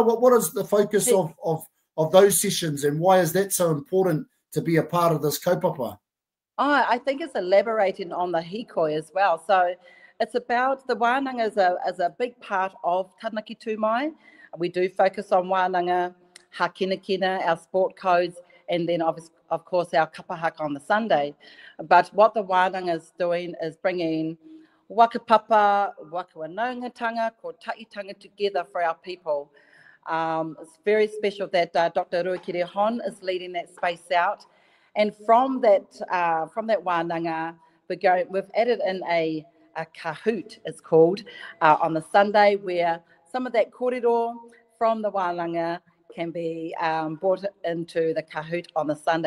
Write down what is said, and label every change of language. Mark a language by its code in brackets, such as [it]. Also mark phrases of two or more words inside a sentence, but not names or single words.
[en] What is the focus of those sessions, and why is that so important to be a part of this kaupapa? I think it's elaborating on the hikoi as well. So it's about the wānanga as a big part of Taranaki Tū Mai. We do focus on [mi] wānanga, Hākinakina, [en] our sport codes, and then of course our [mi] kapa haka [en] on the Sunday. But what the wānanga is doing is bringing [mi] whakapapa, wānanga, kotahitanga [en] together for our people. It's very special that Dr. Ruakere Hon is leading that space out. And from that wānanga, we've added in a a kahoot, it's called, on the Sunday, where some of that kōrero from the wānanga can be brought into the kahoot on the Sunday.